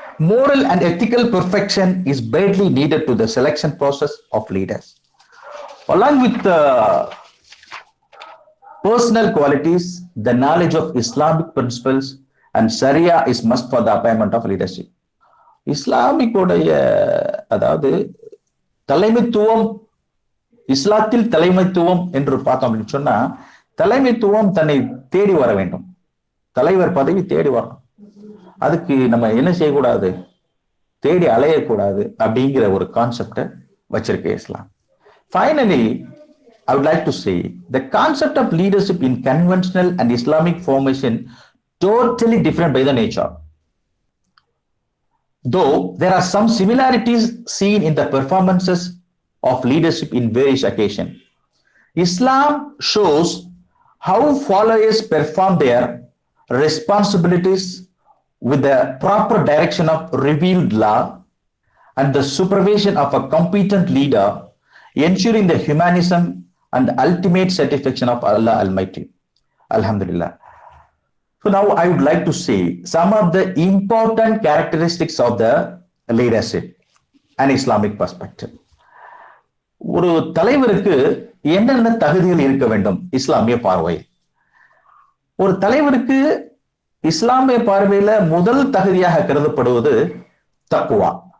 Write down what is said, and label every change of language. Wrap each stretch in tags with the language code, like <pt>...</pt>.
<en>Moral and ethical perfection is badly needed to the selection process of leaders. Along with the personal qualities, the knowledge of Islamic principles and Sharia is must for the appointment of leadership.</en> <ta>இஸ்லாமிக்குடைய அதாவது தலைமைத்துவம், இஸ்லாத்தில் தலைமைத்துவம் என்று பார்த்தோம் அப்படின்னு சொன்னா, தலைமைத்துவம் தன்னை தேடி வர வேண்டும். தலைவர் பதவி தேடி வரணும். அதுக்கு நம்ம என்ன செய்யக்கூடாது, தேடி அலையக்கூடாது அப்படிங்கிற ஒரு கான்செப்டை வச்சிருக்க இஸ்லாம்.</ta> <en>Finally, I would like to say the concept of leadership in conventional and Islamic formation totally different by the nature. Though there are some similarities seen in the performances of leadership in various occasions. Islam shows how followers perform their responsibilities with the proper direction of revealed law and the supervision of a competent leader, ensuring the humanism and ultimate satisfaction of Allah Almighty. Alhamdulillah. So now I would like to say some of the important characteristics of the leadership and Islamic perspective.</en> <ta>ஒரு தலைவருக்கு என்னென்ன தகுதிகள் இருக்க வேண்டும் இஸ்லாமிய பார்வை? ஒரு தலைவருக்கு இஸ்லாமிய பார்வையில முதல் தகுதியாக கருதப்படுவது தக்வா.</ta>